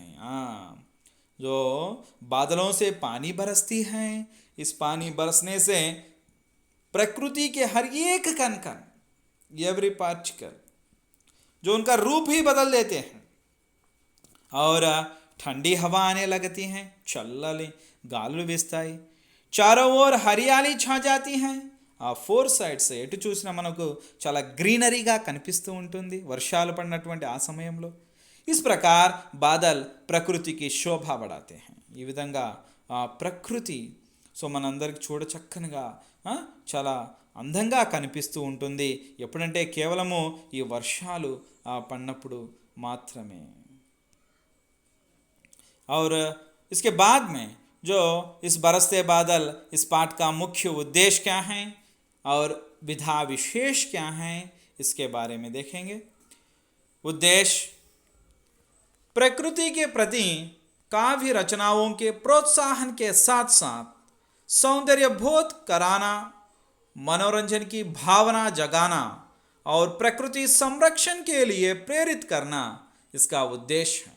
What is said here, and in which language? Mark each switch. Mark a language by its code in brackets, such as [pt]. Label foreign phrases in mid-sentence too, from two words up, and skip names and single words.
[hi] जो बादलों से पानी बरसती है, इस पानी बरसने से प्रकृति के हर एक कण कण, [en] every particle, [hi] जो उनका रूप ही बदल देते हैं. और ठंडी हवा आने लगती हैं, [te] చల్లని గాలులు వీస్తాయి. [hi] चारों ओर हरियाली छा जाती हैं. [te] ఆ ఫోర్ సైడ్స్ ఎటు చూసినా మనకు చాలా గ్రీనరీగా కనిపిస్తూ ఉంటుంది వర్షాలు పడినటువంటి ఆ సమయంలో. [hi] इस प्रकार बादल प्रकृति की शोभा बढ़ाते हैं. [te] ఈ విధంగా ప్రకృతి సో మనందరికి చూడ చక్కనిగా చాలా అందంగా కనిపిస్తూ ఉంటుంది ఎప్పుడంటే కేవలము ఈ వర్షాలు పడినప్పుడు మాత్రమే. [hi] और इसके बाद में जो इस बरसते बादल इस पाठ का मुख्य उद्देश्य क्या है और विधा विशेष क्या है इसके बारे में देखेंगे. उद्देश्य प्रकृति के प्रति काव्य रचनाओं के प्रोत्साहन के साथ साथ सौंदर्य बोध कराना, मनोरंजन की भावना जगाना और प्रकृति संरक्षण के लिए प्रेरित करना इसका उद्देश्य है.